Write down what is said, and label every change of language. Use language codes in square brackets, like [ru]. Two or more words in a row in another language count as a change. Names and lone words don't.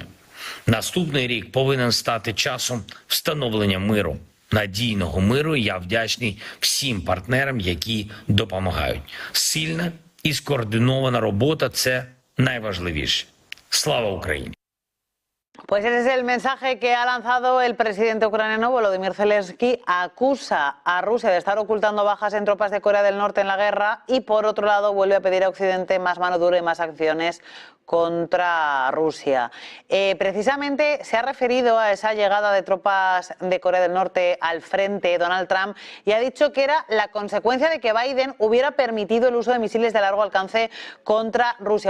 [uk] Наступний рік повинен стати часом встановлення миру, надійного миру. Я вдячний всім партнерам, які допомагають. Сильна і скоординована робота – це найважливіше. Слава Україні! [es] Pues ese es el mensaje que ha lanzado el presidente ucraniano Volodymyr Zelensky. Acusa a Rusia de estar ocultando bajas en tropas de Corea del Norte en la guerra y, por otro lado, vuelve a pedir a Occidente más mano dura y más acciones contra Rusia. Precisamente se ha referido a esa llegada de tropas de Corea del Norte al frente Donald Trump y ha dicho que era la consecuencia de que Biden hubiera permitido el uso de misiles de largo alcance contra Rusia.